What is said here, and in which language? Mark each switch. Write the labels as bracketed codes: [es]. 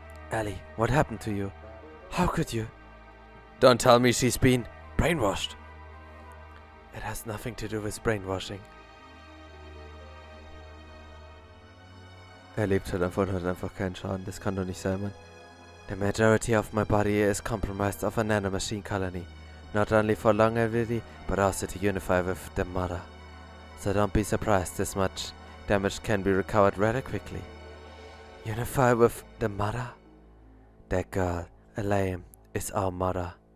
[en] Elly, what happened to you? How could you? Don't tell me she's been brainwashed. It has nothing to do with brainwashing. [de] Er lebt halt einfach und hat einfach keinen Schaden. Das kann doch nicht sein, Mann. [en] The majority of my body is compromised of a nanomachine colony. Not only for longevity, but also to unify with the mother. So don't be surprised this much damage can be recovered rather quickly. Unify with the mother? That girl, Elly, is our mother.